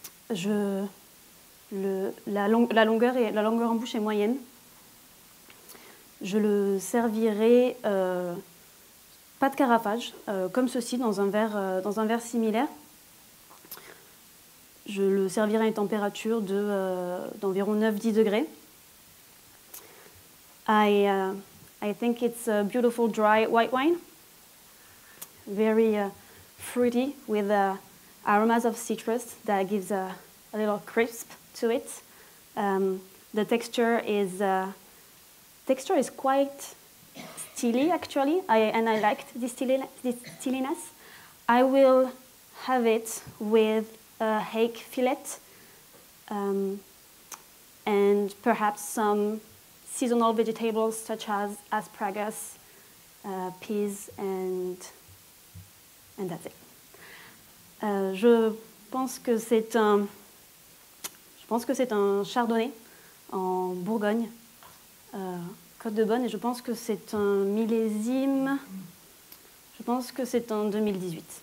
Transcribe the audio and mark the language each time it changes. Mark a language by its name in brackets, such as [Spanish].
[French] La longueur en bouche est moyenne. Je le servirai pas de carafage, comme ceci dans un verre similaire. Je le servirai à une température d'environ 9-10 degrés. [English] I think it's a beautiful dry white wine, very fruity with aromas of citrus that gives a little crisp to it. The texture is quite steely actually, and I liked this steeliness. I will have it with a hake fillet and perhaps some seasonal vegetables such as asparagus, peas, and that's it. [French] Je pense que c'est un chardonnay en Bourgogne, Côte de Beaune, et je pense que c'est un millésime, je pense que c'est en 2018.